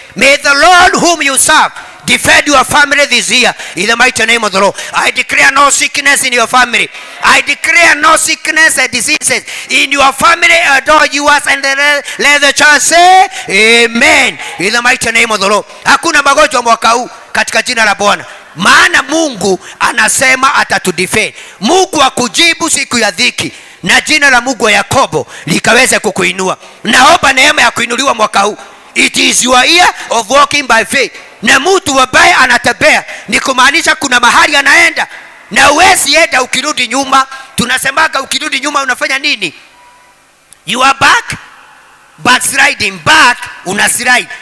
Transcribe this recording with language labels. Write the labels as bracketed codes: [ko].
[en] May the Lord whom you serve defend your family this year in the mighty name of the Lord. I declare no sickness in your family. I declare no sickness and diseases in your family. Adore yours and let the church say amen in the mighty name of the Lord. [sw] Hakuna magonjwa mwaka huu katika jina la Bwana. Maana Mungu anasema atatudefend. Mungu akujibu siku ya dhiki, na jina la Mungu wa Yakobo likaweze kukuinua. Naomba neema ya kuinuliwa mwaka huu. [en] It is your year of walking by faith. [sw] Na mtu ambaye anatembea ni kumaanisha kuna mahali anaenda, na uwezi enda ukirudi nyuma. Tunasemaga ukirudi nyuma unafanya nini? [en] You are backsliding, [sw] back unaslide.